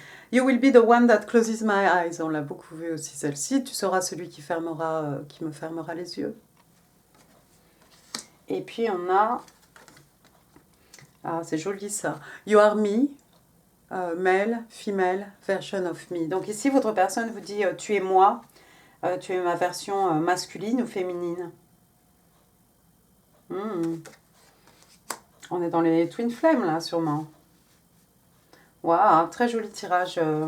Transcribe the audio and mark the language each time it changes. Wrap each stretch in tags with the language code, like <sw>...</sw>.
<en>You will be the one that closes my eyes.</en> <fr>On l'a beaucoup vu aussi celle-ci. Tu seras celui qui me fermera les yeux. Et puis on a... Ah, c'est joli ça.</fr> <en>You are me, male, female, version of me.</en> <fr>Donc ici, votre personne vous dit tu es moi, tu es ma version masculine ou féminine. On est dans les twin flames là, sûrement. Waouh, très joli tirage.</fr>